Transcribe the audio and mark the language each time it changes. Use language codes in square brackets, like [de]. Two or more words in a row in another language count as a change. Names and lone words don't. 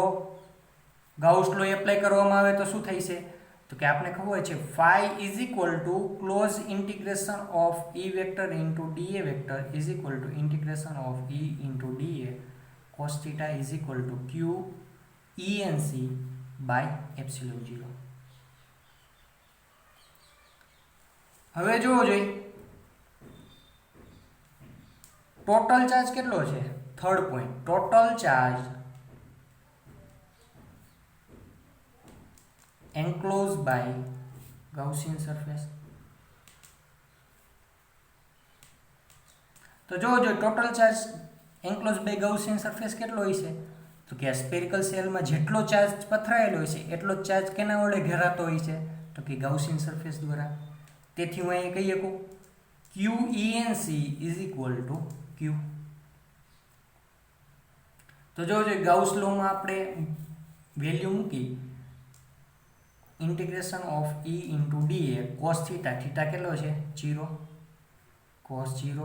[en] Gauss law apply [gu] કરવામાં આવે તો શું થાય છે, તો કે આપણે ખબર છે [en] phi is equal to close integration of E vector into dA vector is equal to integration of E into dA cos theta is equal to Q ENC by epsilon 0. [gu] હવે જોવો જોઈએ [en] total charge [gu] કેટલો છે, [en] third point, total charge enclosed by Gaussian surface. [gu] તો જો [en] total charge enclosed by Gaussian surface [gu] કેટલો હોય છે, તો કે [en] spherical shell [gu] જેટલો ચાર્જ પથરાયેલો હોય છે એટલો જ ચાર્જ કેના વડે ઘેરાતો હોય છે, તો કે [en] Gaussian surface [gu] દ્વારા. તેથી હું અહીં કહી શકું [en] QENC is equal to Q. [gu] તો જો [en] Gauss law [gu] આપણે વેલ્યુ મૂકી [en] integration of E into dA cos theta, [gu] થીટા કેટલો છે 0, cos 0.